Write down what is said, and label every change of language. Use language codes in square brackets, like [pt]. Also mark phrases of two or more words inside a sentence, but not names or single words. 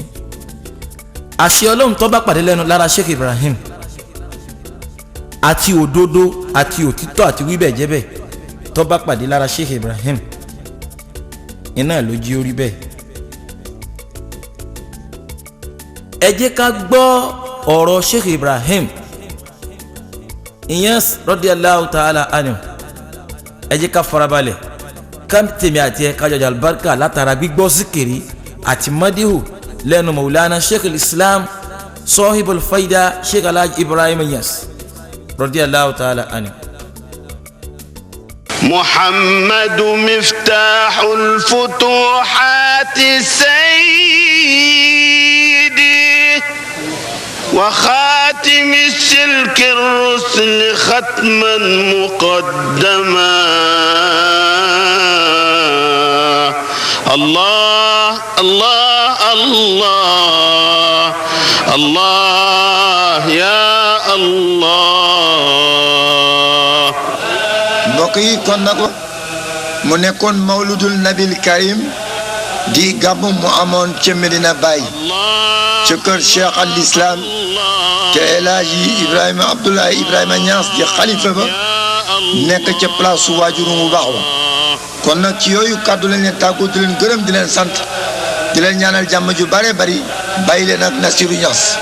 [yo] àṣẹ Ọlọ́run tó bá pàdé lẹ́nu lára Sheikh Ibrahim àti òdodo àti òtítọ́ àti wíbẹ̀ jẹ́bẹ̀ tó bá pàdé lára Sheikh Ibrahim, iná ló jí orí bẹ́ẹ̀. ẹ jẹ́ ká gbọ́ ọ̀rọ̀ Sheikh Ibrahim ìyẹn [ar] رضي الله تعالى عنه. [yo] ẹ jẹ́ ká farabalẹ̀ ká tèmi àti ẹ kájọjà albarka látara gbígbọ́ síkiri àti madihu lẹ́nu Maulana Sheikh al-Islam [ar] صاحب الفيضة [yo] Sheikh Alhaji Ibrahim Niass [ar] رضي الله تعالى عنه. محمد مفتاح الفتوحات سيدي وخاتم السلك الرسل ختما مقدما الله الله الله الله يا الله. [wo] mbokk yi kon nag mu nekkoon [ar] مولد النبي الكريم [wo] di gàmmu mu amoon ca Medina Baye ca kër Cheikh al Islam ca El Hadji Ibrahima Abdoulaye Ibrahima Niass di xalifa ba nekk ca place su waajuru mu baax wa kon nag ci yooyu kàddu lañ leen tàggoo di leen gërëm di leen sant di leen ñaanal jàmm ju bare bari bàyyi leen ak Nasiru Niass.